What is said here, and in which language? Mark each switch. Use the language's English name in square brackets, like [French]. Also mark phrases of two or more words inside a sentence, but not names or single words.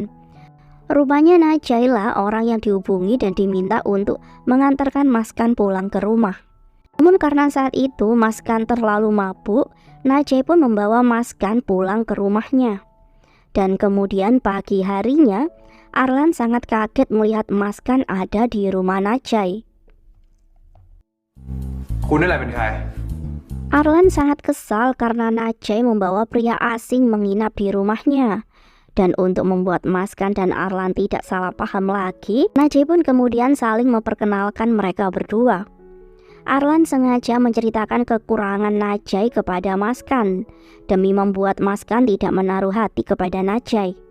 [Indonesian] Rupanya Najai lah orang yang dihubungi dan diminta untuk mengantarkan Maskan pulang ke rumah. Namun karena saat itu Maskan terlalu mabuk, Najai pun membawa Maskan pulang ke rumahnya. Dan kemudian pagi harinya, Arlan sangat kaget melihat Maskan ada di rumah Najai. [Thai] คุณนั่นแหละเป็นใคร [Indonesian] Arlan sangat kesal karena Najai membawa pria asing menginap di rumahnya. Dan untuk membuat Maskan dan Arlan tidak salah paham lagi, Najai pun kemudian saling memperkenalkan mereka berdua. Arlan sengaja menceritakan kekurangan Najai kepada Maskan demi membuat Maskan tidak menaruh hati kepada Najai.